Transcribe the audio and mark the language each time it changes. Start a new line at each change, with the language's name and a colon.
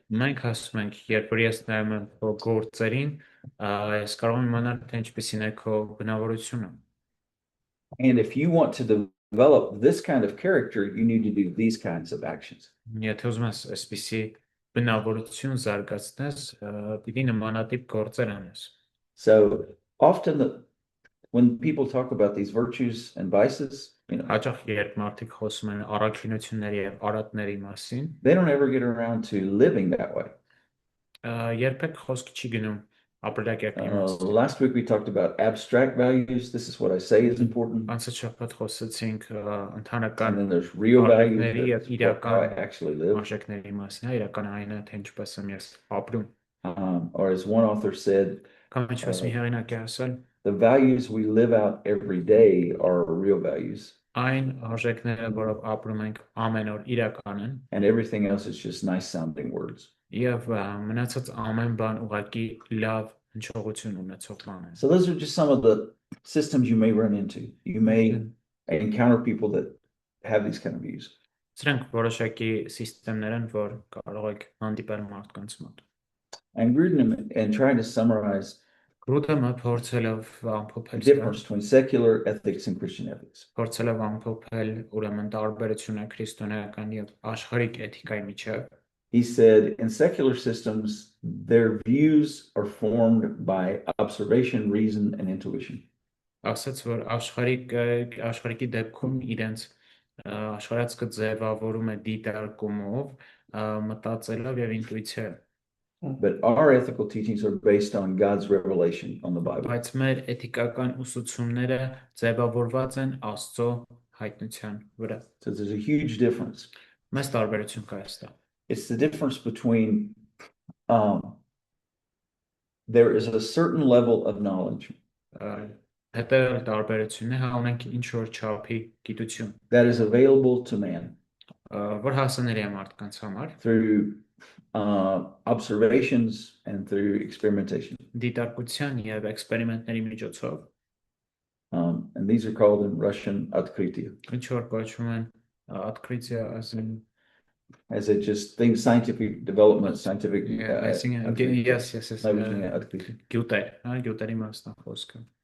Armenian: Մենք ասում ենք, երբ որ ես նայում եմ քո գործերին, ես կարող եմ իմանալ, թե ինչպիսին է քո բնավորությունը։
English: And if you want to develop this kind of character, you need to do these kinds of actions.
Armenian: Եթե ուզում ես այսպիսի բնավորություն զարգացնես, պիտի նմանատիպ գործեր անես։
English: So often when people talk about these virtues and vices,
Armenian: Հաճախ երբ մարդիկ խոսում են առաքինությունների եւ արատների մասին,
English: they don't ever get around to living that way.
Armenian: երբեք խոսք չի գնում ապրելակերպի մասին։
English: Last week we talked about abstract values. This is what I say is important.
Armenian: Անցած շաբաթ խոսեցինք
English: And
Armenian: ընդհանրական
English: then there's real values.
Armenian: Արժեքների եւ
English: That's how I
Armenian: իրական
English: actually live.
Armenian: արժեքների մասին, իրական այն է, թե ինչպես եմ ես ապրում։
English: Or as one author said,
Armenian: Կամ ինչպես մի հեղինակ է ասել,
English: the values we live out every day are real values,
Armenian: այն արժեքները, որով ապրում ենք ամեն օր իրական են,
English: and everything else is just nice sounding words.
Armenian: եւ մնացած ամեն բան ուղղակի լավ հնչողություն ունեցող բան է։
English: So those are just some of the systems you may run into. You may encounter people that have these kind of views.
Armenian: Սրանք որոշակի համակարգեր են, որ կարող եք հանդիպել մարդկանց մոտ։
English: And Grudem, and trying to summarize
Armenian: Գրուդեմը փորձելով
English: the
Armenian: ամփոփել
English: difference between secular ethics and Christian ethics.
Armenian: փորձելով ամփոփել ուրեմն տարբերությունը քրիստոնեական եւ աշխարհիկ էթիկայի միջեւ,
English: He said, in secular systems, their views are formed by observation, reason, and intuition.
Armenian: ասաց որ աշխարհիկի դեպքում իրենց աշխարհացքը ձևավորում է դիտարկումով, մտածելով եւ ինտուիցիայով։
English: But our ethical teachings are based on God's revelation on the Bible.
Armenian: Բայց մեր էթիկական ուսուցումները ձևավորված են Աստծո հայտնության վրա։
English: So there's a huge difference.
Armenian: Մեծ տարբերություն կա այստեղ։
English: It's the difference between there is a certain level of knowledge
Armenian: Հետևել տարբերությունն է, հա ունենք ինչ որ չափի գիտություն,
English: that is available to man
Armenian: որ հասանելի է մարդկանց համար,
English: through observations and through experimentation.
Armenian: դիտարկության եւ էքսպերիմենտների միջոցով,
English: And these are called in Russian открытия.
Armenian: ինչ որ կոչվում են открытие,
English: As it just things, scientific development, scientific. yes,
Russian: Научные открытия.
Armenian: գյուտեր, հա, գյուտերի մասն է խոսքը։